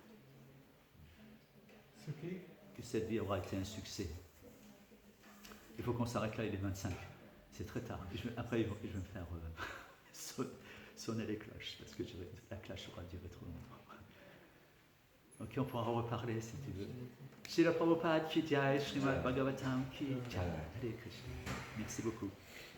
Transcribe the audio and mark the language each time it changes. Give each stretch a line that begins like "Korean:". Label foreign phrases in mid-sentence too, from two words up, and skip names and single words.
French: Que cette vie aura été un succès. Il faut qu'on s'arrête là, il est 25. C'est très tard. Après, je vais me faire sonner les cloches, parce que la cloche aura duré trop longtemps. Ok, on pourra en reparler si tu veux.
Hindi: श्रील प्रभुपाद की जय, श्रीमद् भागवतम् की जय। हरे कृष्ण.
French: Merci beaucoup.